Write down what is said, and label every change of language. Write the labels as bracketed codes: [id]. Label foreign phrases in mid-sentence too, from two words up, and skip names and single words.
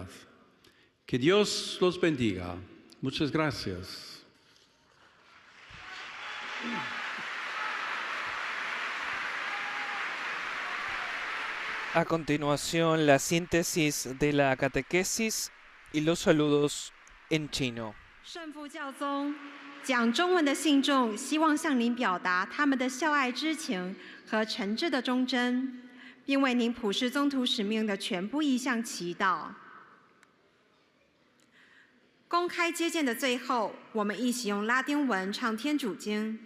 [es] Que Dios los bendiga. Muchas gracias. A continuación, la síntesis de la catequesis y los saludos en chino. [zh] 圣父教宗讲中文的信众希望向您表达他们的孝爱之情和诚挚的忠贞，并为您普世宗徒使命的全部意向祈祷。公开接见的最后，我们一起用拉丁文唱天主经。